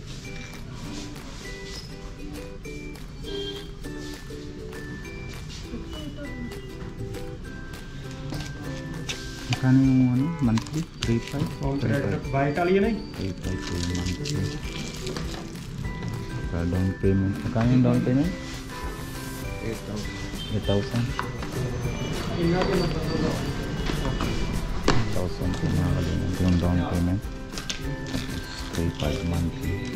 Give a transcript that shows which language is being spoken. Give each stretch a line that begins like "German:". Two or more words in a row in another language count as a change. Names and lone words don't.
Filipino: Magkano yung ano? Monthly? 3.5?
Hindi: वाइट वाली है नहीं
Filipino: 3.5 po yung monthly. Sa
English: down payment.
Filipino: Magkano yung
English: down payment?
Filipino: 8,000. 8,000 po mga kalingap yung
English: down payment.
Filipino: 3.5 monthly.